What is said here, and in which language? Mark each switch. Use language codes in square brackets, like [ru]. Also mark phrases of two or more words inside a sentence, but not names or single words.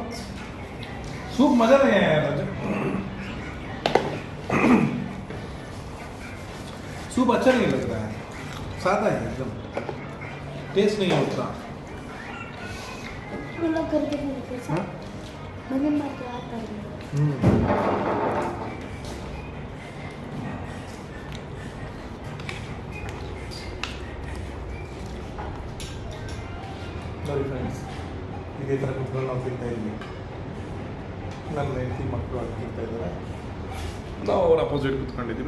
[hi] सूप मजा नहीं आया यार. सूप अच्छा नहीं लग रहा है, सादा है एकदम, टेस्ट नहीं है उतना। हम लोग करके नहीं लेते हाँ? सर, मैंने मार के आता है। [kn] ನೋಡಿ ಫ್ರೆಂಡ್ಸ್, ಇದೇ ಥರ ಕುತ್ಕೊಂಡು ನಾವು ತಿಂತಾ ಇದ್ವಿ. ನನ್ನ ಹೆಂಡತಿ ಮಕ್ಕಳು ಅಲ್ಲಿ ತಿಂತಾ ಇದ್ದಾರೆ, ನಾವು ಅವ್ರ ಅಪೋಸಿಟ್ ಕೂತ್ಕೊಂಡಿದ್ದೀವಿ.